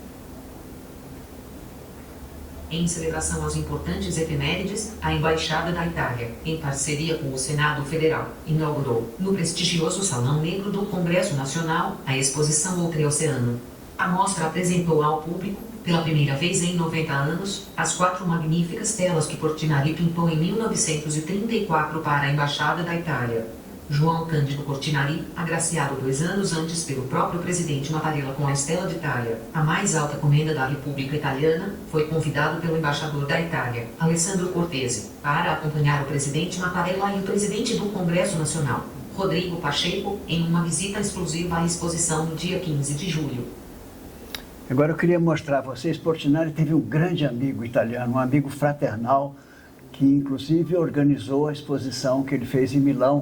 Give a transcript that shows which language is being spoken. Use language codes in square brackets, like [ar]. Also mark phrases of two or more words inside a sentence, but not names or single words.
[pt] Em celebração aos importantes efemérides, a Embaixada da Itália, em parceria com o Senado Federal, inaugurou, no prestigioso Salão Negro do Congresso Nacional, a exposição Oltreoceano. A mostra apresentou ao público, pela primeira vez em 90 anos, as 4 magníficas telas que Portinari pintou em 1934 para a Embaixada da Itália. João Cândido Portinari, agraciado 2 anos antes pelo próprio presidente Mattarella com a Stella d'Italia, a mais alta comenda da República Italiana, foi convidado pelo embaixador da Itália, Alessandro Cortese, para acompanhar o presidente Mattarella e o presidente do Congresso Nacional, Rodrigo Pacheco, em uma visita exclusiva à exposição no dia 15 de julho. Agora eu queria mostrar a vocês, Portinari teve um grande amigo italiano, um amigo fraternal, que inclusive organizou a exposição que ele fez em Milão.